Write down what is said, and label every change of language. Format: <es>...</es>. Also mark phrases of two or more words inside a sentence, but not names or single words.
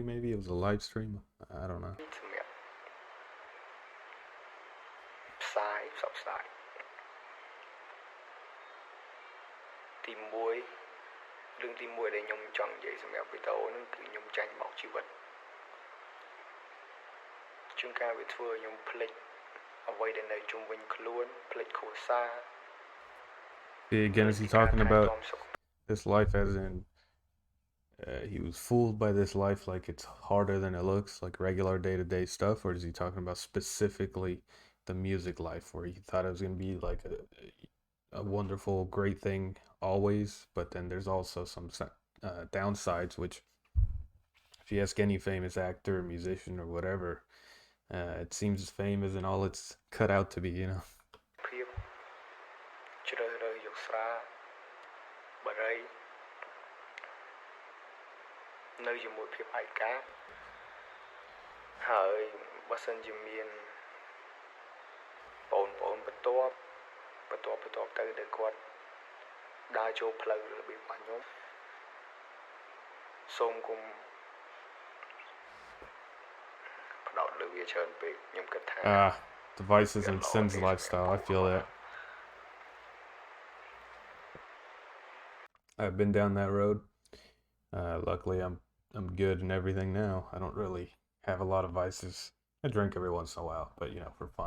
<en>Maybe it was a live stream. I don't know.</en> <km>សម្រាប់ផ្សាយផ្សព្វផ្សាយទី1រឿងទី1ដែលខ្ញុំចង់និយាយសម្រាប់វីដេអូហ្នឹងគឺខ្ញុំចាញ់បោកជីវិតជួនកាលវាធ្វើឲ្យខ្ញុំភ្លេចអ្វីដែលនៅជុំវិញខ្លួនភ្លេចគ្រួសារ</km> <en>Again, is he talking about this life as in he was fooled by this life like it's harder than it looks, like regular day-to-day stuff, or is he talking about specifically the music life where he thought it was going to be like a wonderful, great thing always, but then there's also some downsides, which if you ask any famous actor, musician, or whatever, it seems fame isn't all it's cut out to be, you know.</en> <km>ភាពជ្រើសរើសយកស្រាបរិយនៅជាមួយភាពឯកាហើយបើសិនជាមានបងប្អូនបន្ទាប់ទៅដែលគាត់ដើរចូលផ្លូវរបៀបរបស់ខ្ញុំសូមគុំផ្ដោតលើវាច្រើនពេកខ្ញុំគិតថា</km> <en>Devices and Sins lifestyle. I feel that. I've been down that road. Luckily, I'm good and everything now. I don't really have a lot of vices. I drink every once in a while, but for fun.</en>